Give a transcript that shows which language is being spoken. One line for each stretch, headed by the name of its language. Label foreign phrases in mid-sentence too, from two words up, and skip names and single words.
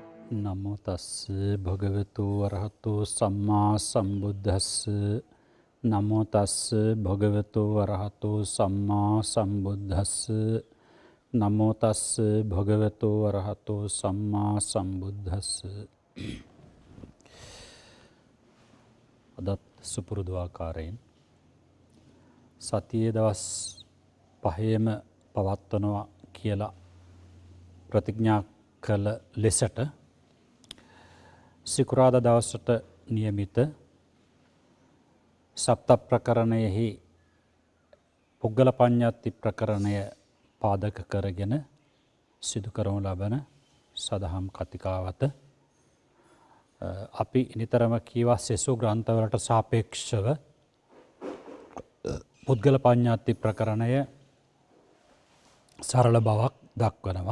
Pali: නමෝ තස්ස භගවතු වරහතු සම්මා සම්බුද්දස්ස. නමෝ තස්ස භගවතු වරහතු සම්මා සම්බුද්දස්ස. නමෝ තස්ස භගවතු වරහතු සම්මා සම්බුද්දස්ස.
Sinhala: අදත් සුපුරුදු ආකාරයෙන් සතියේ දවස් 5ෙම පවත්වනවා කියලා ප්‍රතිඥා කළ ලෙසට සිකුරාදා දවසට නියමිත සප්ත ප්‍රකරණයෙහි පුද්ගල පඤ්ඤාති ප්‍රකරණය පාදක කරගෙන සිදු කරනු ලබන සදහම් කතිකාවත අපි නිතරම කීවා සෙසු ග්‍රන්ථවලට සාපේක්ෂව පුද්ගල පඤ්ඤාති ප්‍රකරණය සරල බවක් දක්වනවා.